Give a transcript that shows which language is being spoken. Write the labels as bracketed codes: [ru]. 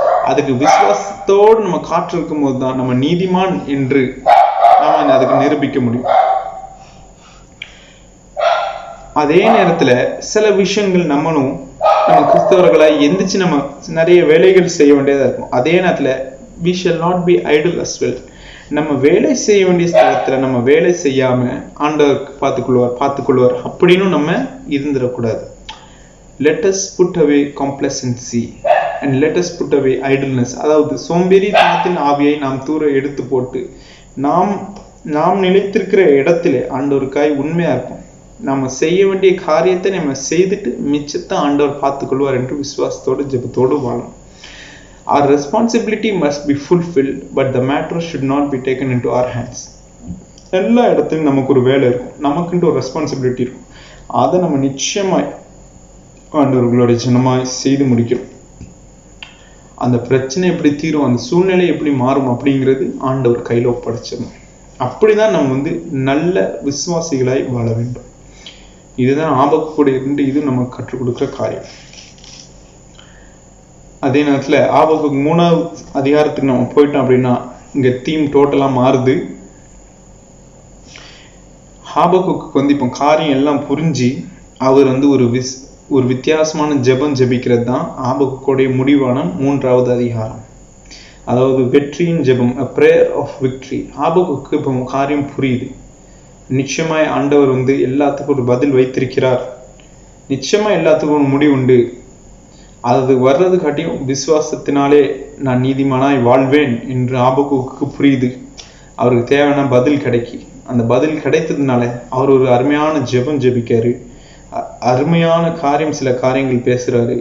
[ta] அதுக்கு விசுவாசத்தோடு நம்ம காற்றிருக்கும் போது தான் நம்ம நீதிமான் என்று நாம அதுக்கு நிரூபிக்க முடியும். அதே நேரத்துல சில விஷயங்கள் நம்ம கிறிஸ்தவர்களை எந்திரிச்சு நம்ம நிறைய வேலைகள் செய்ய வேண்டியதா இருக்கும். அதே நேரத்துல [en] we shall not be idle as well. [ta] நம்ம வேலை செய்ய வேண்டிய ஸ்தலத்துல நம்ம வேலை செய்யாம ஆண்டவர் பார்த்துக்கொள்வார் அப்படின்னு நம்ம இருந்துடக்கூடாது. [en] let us put away complacency and let us put away idleness. [ta] அதாவது சோம்பேறித்தனத்தின் ஆவியை நாம் தூர எடுத்து போட்டு நாம் நிலைத்திருக்கிற இடத்திலே ஆண்டவருக்காய் உண்மையா இருக்கும். நம்ம செய்ய வேண்டிய காரியத்தை நம்ம செய்துட்டு மிச்சத்தை ஆண்டவர் பார்த்துக்கொள்வார் என்று விசுவாசத்தோடு ஜெபத்தோடு வாழும். [en] Our responsibility must be fulfilled, but the matter should not be taken into our hands. [ta] எல்லா இடத்துலையும் நமக்கு ஒரு வேலை இருக்கும், நமக்குன்ட்டு ஒரு ரெஸ்பான்சிபிலிட்டி இருக்கும். அதை நம்ம நிச்சயமாய் ஆண்டவர்களுடைய ஜனமாய் செய்து முடிக்கிறோம். அந்த பிரச்சனை எப்படி தீரும், அந்த சூழ்நிலை எப்படி மாறும் அப்படிங்கிறது ஆண்டவர் கையில் ஒப்படைச்சிடணும். அப்படிதான் நம்ம நல்ல விசுவாசிகளாய் வாழ வேண்டும். இதுதான் ஆபக்கூட இருந்து இது நமக்கு கற்றுக் கொடுக்குற காரியம். அதே நேரத்தில் ஆபக்கு 3ஆவது அதிகாரத்துக்கு நம்ம போயிட்டோம் அப்படின்னா இங்க தீம் டோட்டலா மாறுது. ஆபக்குக்கு இப்போ காரியம் எல்லாம் புரிஞ்சு அவர் ஒரு வித்தியாசமான ஜெபம் ஜெபிக்கிறது தான் ஆபக்குடைய முடிவான 3ஆவது அதிகாரம். அதாவது வெற்றியின் ஜெபம், [en] a prayer of victory. [ta] ஆபக்குக்கு இப்போ காரியம் புரியுது. நிச்சயமாய் ஆண்டவர் எல்லாத்துக்கும் ஒரு பதில் வைத்திருக்கிறார். நிச்சயமா எல்லாத்துக்கும் ஒரு முடிவு உண்டு. அது வர்றது காட்டியும் விசுவாசத்தினாலே நான் நீதிமானாய் வாழ்வேன் என்று ஆபக்குக்கு புரியுது. அவருக்கு தேவையான பதில் கிடைக்கி, அந்த பதில் கிடைத்ததுனால அவர் ஒரு அருமையான ஜெபம் ஜெபிக்காரு, அருமையான காரியம், சில காரியங்கள் பேசுறாரு.